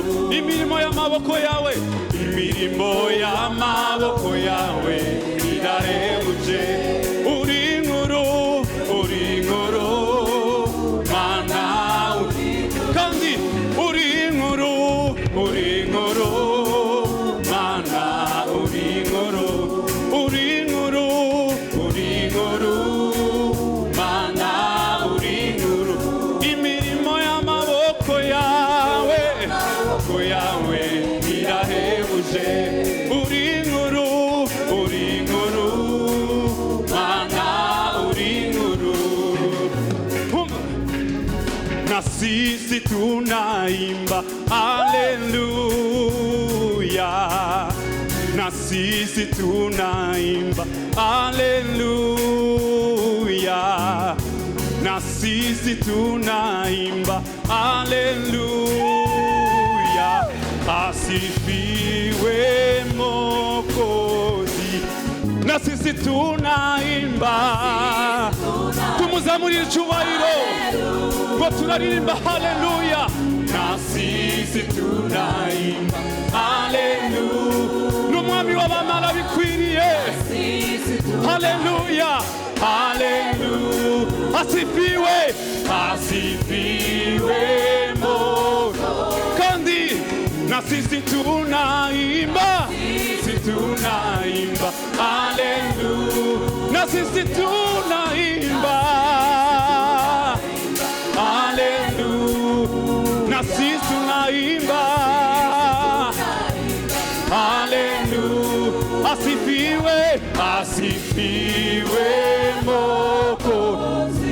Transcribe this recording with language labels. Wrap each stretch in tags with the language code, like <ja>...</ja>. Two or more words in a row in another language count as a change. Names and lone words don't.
<rw>Imirimo y'amaboko yawe, imirimo y'amaboko yawe irahebuje, uri inkuru, uri inkuru Mana, kandi uri inkuru, uri inkuru Mana, uri inkuru, uri inkuru, uri inkuru Mana, uri inkuru. Imirimo y'amaboko yawe, yawe irahebuje, uri inkuru, uri inkuru Mana, uri inkuru.</rw> <sw>Na sisi tunaimba haleluya, na sisi tunaimba haleluya, na sisi tunaimba haleluya. Asifiwe Mwokozi, na na sisi tunaimba,</sw> <rw>tumuzamurire icyubahiro ngo turaririmba haleluya,</rw> <sw>na sisi tunaimba haleluya,</sw> <rw>n'umwami w'abamara bikwiriye</rw> <sw>haleluya haleluya, asifiwe asifiwe Mungu, kandi na sisi tunaimba, sisi tunaimba haleluya, na sisi tunaimba haleluya, na sisi tunaimba haleluya, asifiwe asifiwe Mwokozi.</sw>